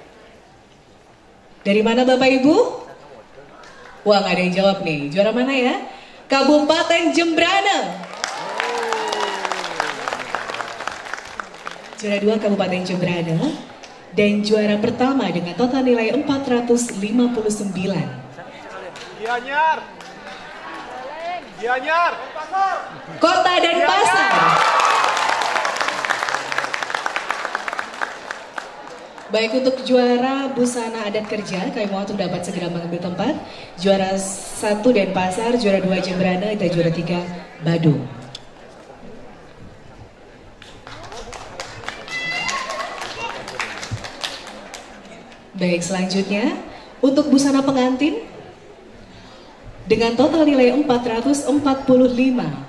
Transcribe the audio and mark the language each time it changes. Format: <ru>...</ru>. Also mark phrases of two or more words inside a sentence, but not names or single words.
<id>Dari mana Bapak Ibu? Wah, nggak ada yang jawab nih. Juara mana ya? Kabupaten Jembrana. Juara 2 Kabupaten Jembrana. Dan juara pertama dengan total nilai 459. Gianyar. Kota Denpasar. Baik, untuk juara busana adat kerja, kami mohon untuk dapat segera mengambil tempat. Juara 1 Denpasar, juara 2 Jembrana, dan juara 3 Badung. Baik, selanjutnya untuk busana pengantin dengan total nilai 445.</id>